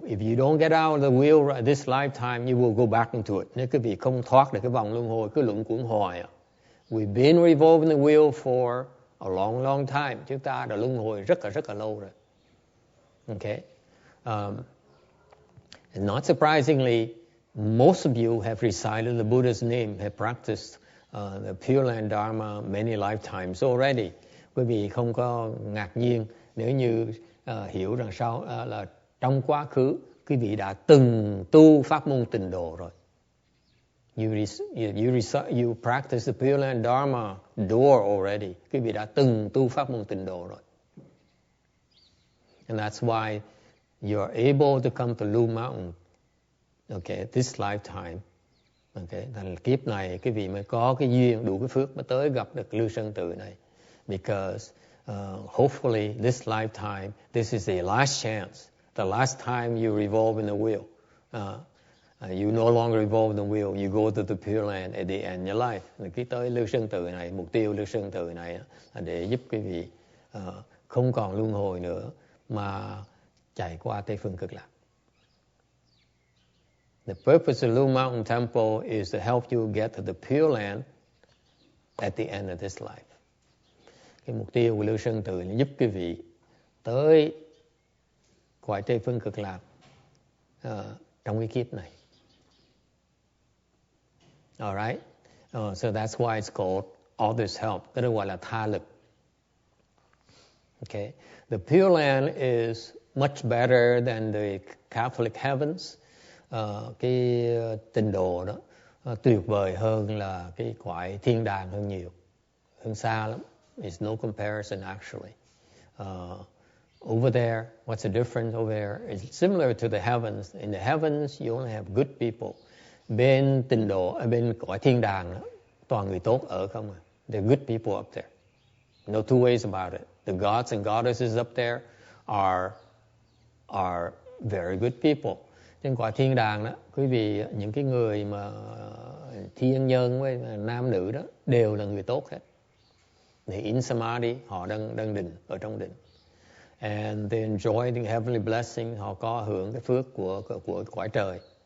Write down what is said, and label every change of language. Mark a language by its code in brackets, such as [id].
[en] If you don't get out of the wheel this lifetime, you will go back into it. [vi] Nếu quý vị không thoát được cái vòng luân hồi, cứ luẩn quẩn hoài. [en] We've been revolving the wheel for a long, long time. [vi] Chúng ta đã luân hồi rất là lâu rồi. [en] Okay. And not surprisingly, most of you have recited the Buddha's name, have practiced the Pure Land Dharma many lifetimes already. [vi] Quý vị không có ngạc nhiên nếu như hiểu rằng sau là trong quá khứ quý vị đã từng tu pháp môn tịnh độ rồi. [en] You practice the Pure Land Dharma door already. [vi] Quý vị đã từng tu pháp môn tịnh độ rồi. [en] And that's why you are able to come to Blue Mountain. Okay, this lifetime. [vi] Okay, thành kiếp này quý vị mới có cái duyên, đủ cái phước mới tới gặp được Lưu Sơn Tự này. [en] Because hopefully this lifetime, this is the last chance, the last time you revolve in the wheel. You no longer revolve in the wheel, you go to the Pure Land at the end of your life. [vi] Khi tới Lưu Sơn Tự này, mục tiêu Lưu Sơn Tự này là để giúp quý vị không còn luân hồi nữa, mà chạy qua Tây Phương Cực Lạc. [en] The purpose of Blue Mountain Temple is to help you get to the Pure Land at the end of this life. [vi] Cái mục tiêu của Lưu Sơn Tự là giúp quý vị tới cõi Tây Phương Cực Lạc trong cái kiếp này. [en] Alright? So that's why it's called others help. [vi] Cái đó gọi là tha lực. [en] Okay? The Pure Land is much better than the Catholic heavens. [vi] Cái tịnh độ đó tuyệt vời hơn là cái cõi thiên đàng hơn nhiều, hơn xa lắm. [en] It's no comparison actually. Over there, what's the difference over there? It's similar to the heavens. In the heavens, you only have good people. [vi] Bên tịnh độ, bên cõi thiên đàng đó, toàn người tốt ở không à. [en] They're good people up there. No two ways about it. The gods and goddesses up there are very good people. [vi] Trên cõi thiên đàng đó, quý vị, những cái người mà thiên nhân với nam nữ đó đều là người tốt hết. [en] They in samadhi, [vi] họ đang định, ở trong định. [en] And they enjoy the heavenly blessing, [vi] họ có hưởng cái phước của cõi trời.